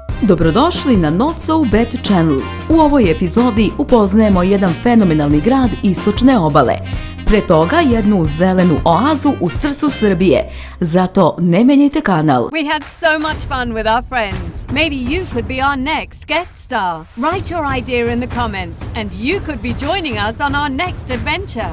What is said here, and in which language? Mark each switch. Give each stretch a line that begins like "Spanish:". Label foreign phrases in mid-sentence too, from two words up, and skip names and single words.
Serbian: Dobrodošli na Not So Bad Channel. U ovoj epizodi upoznajemo jedan fenomenalni grad istočne obale. Pre toga jednu zelenu oazu u srcu Srbije. Zato ne menjajte kanal.
English: We had so much fun with our friends. Maybe you could be our next guest star. Write your idea in the comments and you could be joining us on our next adventure.